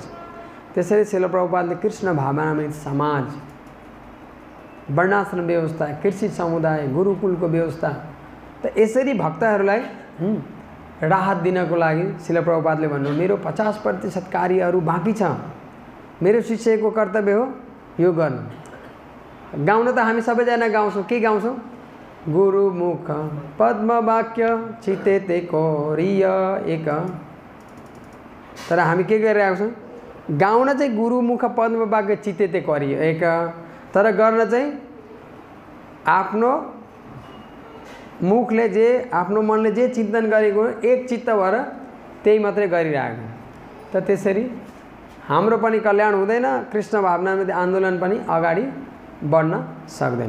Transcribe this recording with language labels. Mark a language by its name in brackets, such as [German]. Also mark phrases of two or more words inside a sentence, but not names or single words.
[Nepali] त्यसरी शिल प्रभुपादले कृष्ण भावनामृत समाज, वर्णाश्रम व्यवस्था, कृषि समुदाय, गुरुकुलको व्यवस्था, त यसरी भक्तहरूलाई राहत दिनको लागि शिल प्रभुपादले भन्नु, मेरो 50% कार्यहरू बाँकी छ, मेरो शिष्यको कर्तव्य हो यो गर्नु। गाउन त हामी सबैजना गाउँछौँ। के गाउँछौँ? [Bangla] গুরুমুখ পদ্ম বাক্য চিত্তে তে করিয়া ঐক্য। [Nepali] तर हामी के गरिरहेको छौँ? गाउन चाहिँ [Bangla] গুরুমুখ পদ্ম বাক্য চিত্তে তে করিয়া ঐক্য, [Nepali] तर गर्न चाहिँ आफ्नो मुखले जे, आफ्नो मनले जे चिन्तन गरेको एक चित्त भएर त्यही मात्रै गरिरहेको। त त्यसरी हाम्रो पनि कल्याण हुँदैन, कृष्ण भावनामृत आन्दोलन पनि अगाडि बढ्न सक्दैन।